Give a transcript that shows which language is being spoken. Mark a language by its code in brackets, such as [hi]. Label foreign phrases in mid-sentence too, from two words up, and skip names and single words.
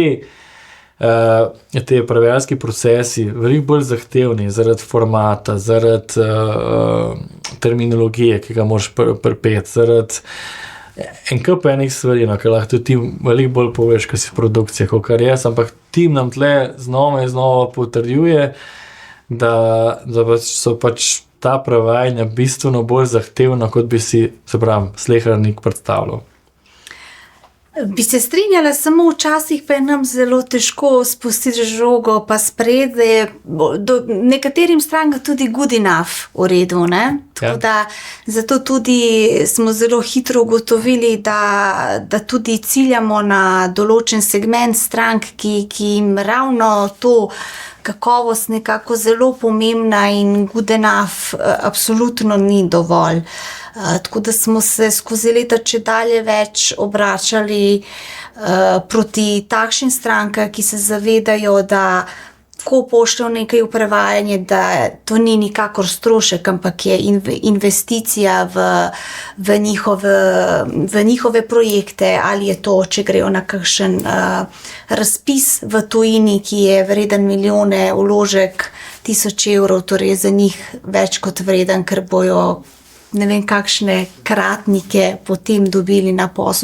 [sl] te prevajalski procesi veliko bolj zahtevni zaradi formata, zaradi terminologije, ki ga moraš pripeti, zaradi en kup enih stvari, ker lahko tudi ti veliko bolj poveš, kaj si produkcija, kakor jaz, ampak tim nam tle znova in znova potrjuje, da so pač ta prevajanja bistveno bolj zahtevna, kot bi si, se pravi, slehernik predstavljal. Bi se strinjala, samo včasih pa je nam zelo težko spustiti žogo pa sprejeti, da je nekaterim strankam tudi [en] good enough [sl] v redu, Tako da zato tudi smo zelo hitro ugotovili, da tudi ciljamo na določen segment strank, ki jim ravno to kakovost nekako zelo pomembna in [en] good enough [sl] absolutno ni dovolj. Tako da smo se skozi leta čedalje več obračali proti takšnim strankam, ki se zavedajo, da ko pošljejo nekaj v prevajanje, da to ni nikakor strošek, ampak je investicija v njihove projekte, ali je to, če grejo na kakšen razpis v tujini, ki je vreden milijone, vložek 1000 evrov, torej za njih več kot vreden, ker bojo ne vem kakšne kratnike potem dobili na posel.